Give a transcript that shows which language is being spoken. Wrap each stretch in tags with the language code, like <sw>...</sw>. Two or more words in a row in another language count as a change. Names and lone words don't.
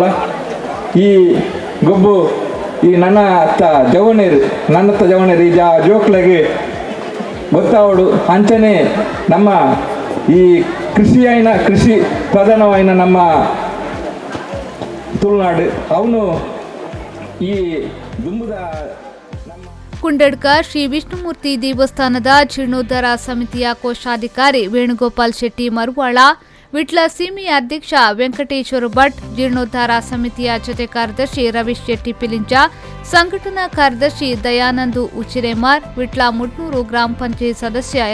<tcy>ಈ ಗೊಬ್ಬು ಈ ನನ್ನ ಅತ್ತ ಜವಣೇರು ಈ ಜೋಕ್ಲೆಗೆ ಗೊತ್ತಾವಡು ಅಂಚನೆ ನಮ್ಮ ಈ ಕೃಷಿ ಪ್ರಧಾನವಾಯಿನ ನಮ್ಮ ತುಳುನಾಡು ಅವನು ಈ ದುಂಬುದ.</tcy> <kn>ಕುಂಡಡ್ಕ ಶ್ರೀ ವಿಷ್ಣುಮೂರ್ತಿ ದೇವಸ್ಥಾನದ ಜೀರ್ಣೋದ್ಧಾರ ಸಮಿತಿಯ ಕೋಶಾಧಿಕಾರಿ ವೇಣುಗೋಪಾಲ್ ಶೆಟ್ಟಿ ಮರುವಾಳ, ವಿಟ್ಲ ಸೀಮೆಯ ಅಧ್ಯಕ್ಷ ವೆಂಕಟೇಶ್ವರ ಭಟ್, ಜೀರ್ಣೋದ್ಧಾರ ಸಮಿತಿಯ ಜೊತೆ ಕಾರ್ಯದರ್ಶಿ ರವೀಶ್ ಶೆಟ್ಟಿ ಪಿಲಿಂಚ, ಸಂಘಟನಾ ಕಾರ್ಯದರ್ಶಿ ದಯಾನಂದು ಉಚಿರೇಮಾರ್, ವಿಟ್ಲ ಮುಡ್ನೂರು ಗ್ರಾಮ ಪಂಚಾಯತ್ ಸದಸ್ಯ</kn>